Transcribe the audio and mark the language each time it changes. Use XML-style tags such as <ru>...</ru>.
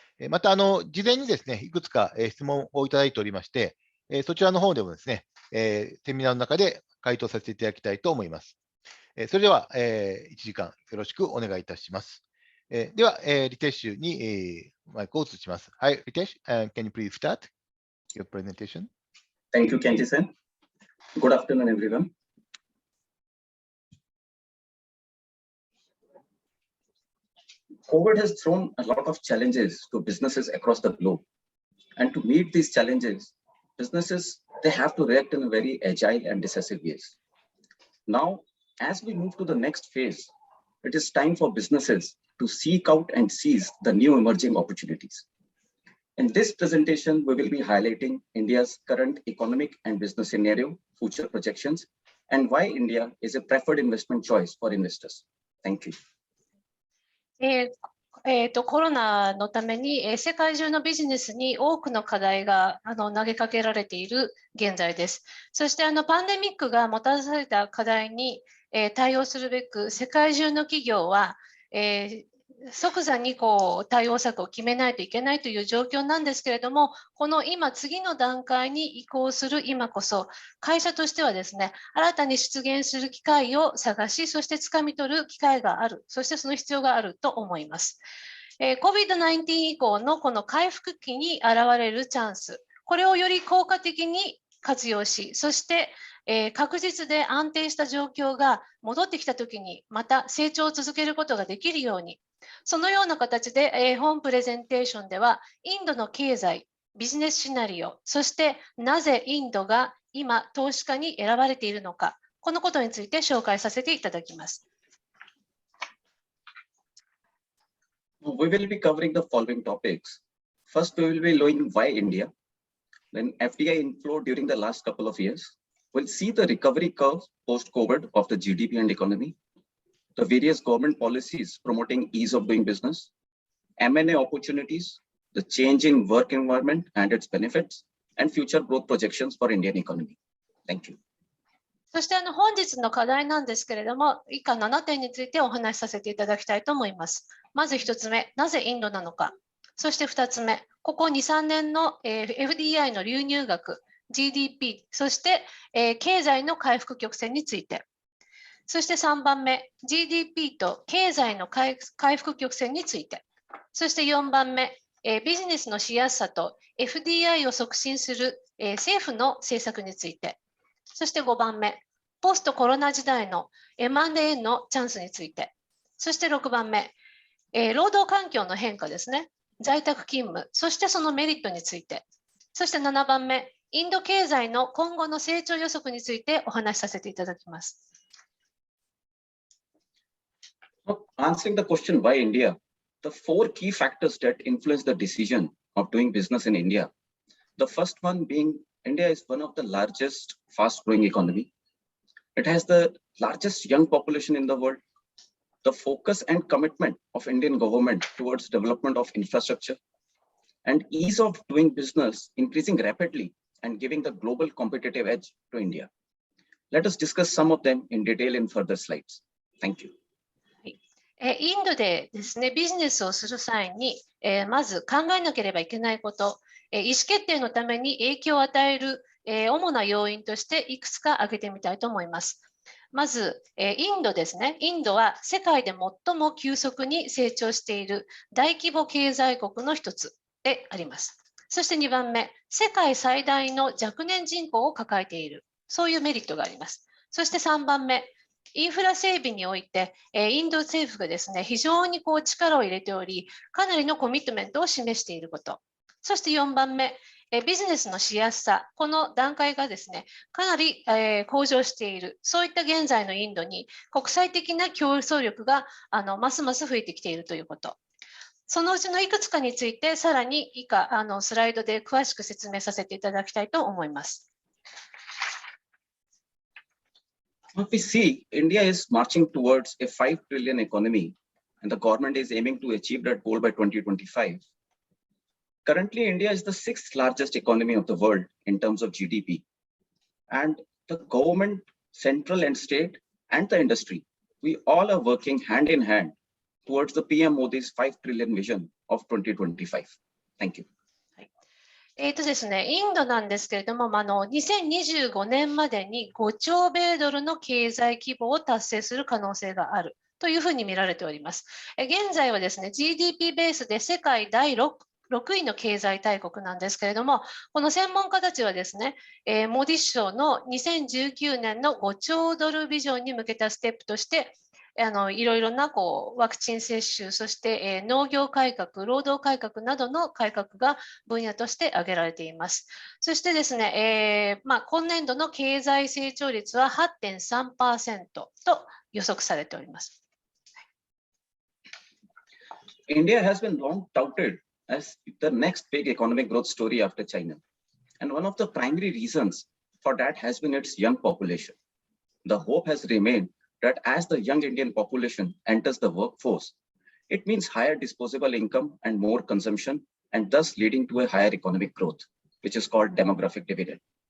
<ja>また、事前にですね、いくつか質問をいただいておりまして、そちらの方でもですね、セミナーの中で回答させていただきたいと思います。それでは、1時間よろしくお願いいたします。では、リテッシュに、マイクを移します。</ja> <en>はい、リテッシュ、can you please start your presentation? Thank you, Kenji-san. Good afternoon, everyone. COVID has thrown a lot of challenges to businesses across the globe. And to meet these challenges, businesses, they have to react in a very agile and decisive ways. Now, as we move to the next phase, it is time for businesses to seek out and seize the new emerging opportunities. In this presentation, we will be highlighting India's current economic and business scenario, future projections, and why India is a preferred investment choice for investors. Thank you.</en> <ja>コロナのために、世界中のビジネスに多くの課題が投げかけられている現在です。そしてパンデミックがもたらされた課題に、対応するべく世界中の企業は、即座に対応策を決めないといけないという状況なんですけれども、この今次の段階に移行する今こそ会社としてはですね、新たに出現する機会を探し、そして掴み取る機会がある、そしてその必要があると思います。 COVID-19 以降のこの回復期に現れるチャンス、これをより効果的に活用し、そして確実で安定した状況が戻ってきたときにまた成長を続けることができるように、そのような形で、本プレゼンテーションではインドの経済、ビジネスシナリオ、そしてなぜインドが今投資家に選ばれているのか、このことについて紹介させていただきます。</ja> <en>We will be covering the following topics. First, we will be knowing why India, then FDI inflow during the last couple of years. We'll see the recovery curve post-COVID of the GDP and economy, the various government policies promoting ease of doing business, M&A opportunities, the changing work environment and its benefits, and future growth projections for Indian economy. Thank you.</en> <ja>そして本日の課題なんですけれども、以下7点についてお話しさせていただきたいと思います。まず1つ目、なぜインドなのか。そして2つ目、ここ2、3年の FDI の流入額、GDP、そして経済の回復曲線について。そして3番目、GDP と経済の回復曲線について。そして4番目、ビジネスのしやすさと FDI を促進する政府の政策について。そして5番目、ポストコロナ時代の M&A のチャンスについて。そして6番目、労働環境の変化ですね。在宅勤務、そしてそのメリットについて。そして7番目、インド経済の今後の成長予測についてお話しさせていただきます。</ja> <en>Answering the question why India, the 4 key factors that influence the decision of doing business in India. The first one being India is one of the largest fast-growing economy. It has the largest young population in the world. The focus and commitment of Indian government towards development of infrastructure and ease of doing business increasing rapidly and giving the global competitive edge to India. Let us discuss some of them in detail in further slides. Thank you.</en> <ja>インドでですね、ビジネスをする際に、まず考えなければいけないこと、意思決定のために影響を与える、主な要因としていくつか挙げてみたいと思います。まず、インドですね。インドは世界で最も急速に成長している大規模経済国の一つであります。そして2番目、世界最大の若年人口を抱えている。そういうメリットがあります。そして3番目、インフラ整備において、インド政府がですね、非常に力を入れており、かなりのコミットメントを示していること。そして4番目、ビジネスのしやすさ、この段階がですね、かなり向上している。そういった現在のインドに国際的な競争力がますます増えてきているということ。そのうちのいくつかについて、さらに以下スライドで詳しく説明させていただきたいと思います。</ja> <en>What we see, India is marching towards a 5 trillion economy, and the government is aiming to achieve that goal by 2025. Currently, India is the 6th largest economy of the world in terms of GDP. And the government, central and state, and the industry, we all are working hand in hand towards the PM Modi's 5 trillion vision of 2025. Thank you.</en> <ja>ですね、インドなんですけれども、2025年までに5兆米ドルの経済規模を達成する可能性があるというふうに見られております。現在はですね、GDP ベースで世界第6位の経済大国なんですけれども、この専門家たちはですね、モディ首相の2019年の5兆ドルビジョンに向けたステップとして、いろいろなワクチン接種、そして、農業改革、労働改革などの改革が分野として挙げられています。そしてですね、今年度の経済成長率は 8.3% と予測されております。</ja> <en>India has been long touted as the next big economic growth story after China. And one of the primary reasons for that has been its young population. The hope has remained that as the young Indian population enters the workforce, it means higher disposable income and more consumption, and thus leading to a higher economic growth, which is called demographic dividend.</en>